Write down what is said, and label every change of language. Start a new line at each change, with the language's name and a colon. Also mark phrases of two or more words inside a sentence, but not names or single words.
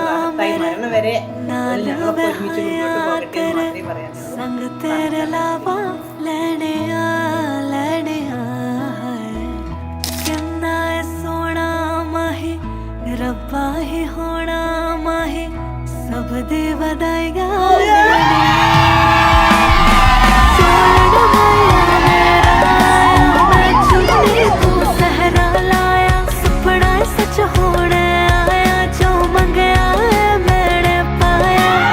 Malayalam: അകത്തായി മരണം വരെ ഞങ്ങളൊക്കെ ഒരുമിച്ച് മുന്നോട്ട് പോകട്ടെ എന്ന് മാത്രമേ പറയാനുള്ളൂ.
Punjabi: ਸਭ ਦੇ ਬਧਾਈਆਂ ਮੈਂ ਚੁਣੀ ਤੂੰ ਸਹਿਰਾ ਲਾਇਆ ਸੁਪਨਾ ਸੱਚ ਹੋਣ ਆਇਆ ਜੋ ਮੰਗਿਆ ਹੈ ਮੈਂਨੇ ਪਾਇਆ